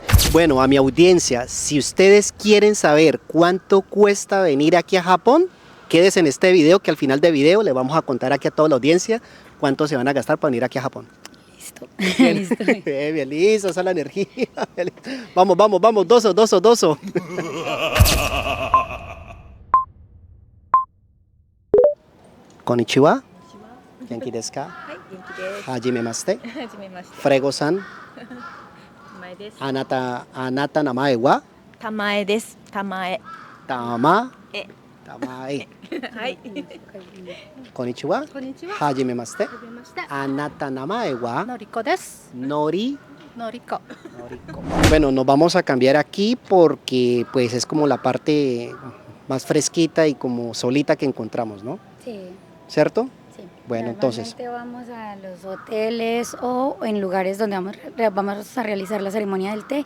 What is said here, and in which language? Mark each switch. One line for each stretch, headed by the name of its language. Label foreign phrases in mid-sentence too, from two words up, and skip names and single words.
Spanish: Bueno, a mi audiencia, si ustedes quieren saber cuánto cuesta venir aquí a Japón, quédese en este video, que al final del video le vamos a contar aquí a toda la audiencia cuánto se van a gastar para venir aquí a Japón. Bien, Listo. bien, listo, esa es la energía. Vamos,
Japanese: doso. Konnichiwa. 元気ですか？はじめまして. Frego-san. あなた名前は? Tamae desu. Tamae. Tamae. はい。こんにちは。はじめまして. あなた名前は? Noriko desu. Noriko. Noriko.
Spanish: Bueno, nos vamos a cambiar aquí porque pues es como la parte más fresquita y como solita que encontramos, ¿no? Sí. ¿Cierto? Sí. Bueno, entonces. Vamos a los hoteles o en lugares donde vamos a realizar la ceremonia del té.